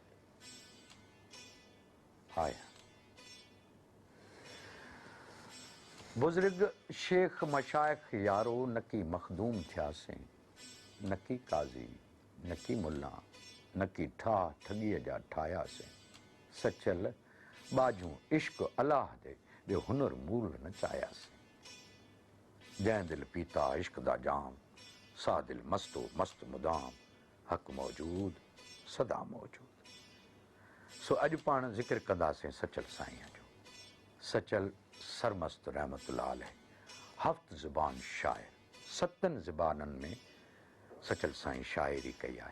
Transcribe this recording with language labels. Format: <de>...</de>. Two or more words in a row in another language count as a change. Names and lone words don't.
<sd>बुज़ुर्ग शेख मशाइख यारो न की मखदूम थियासीं, न की काज़ी न की मुल्ला न की ठाह ठॻीअ जा ठाहियासीं। सचल बाजूं इश्क अलाह दे ॿियो हुनर मूल न चाहियासीं।</sd> <skr>जंहिं दिल पीता इश्क दा जाम सा दिल मस्तो मस्त मुदाम हक़ मौजूद सदा मौजूद।</skr> <sd>सो अॼु पाण ज़िक्र कंदासीं सचल साईं जो। सचल सरमस्त</sd> <ar>رحمة الله عليه</ar> <sd>हफ़्त ज़ुबान शाइर। 7 ज़ुबाननि में सचल साईं शाइरी कई आहे।</sd>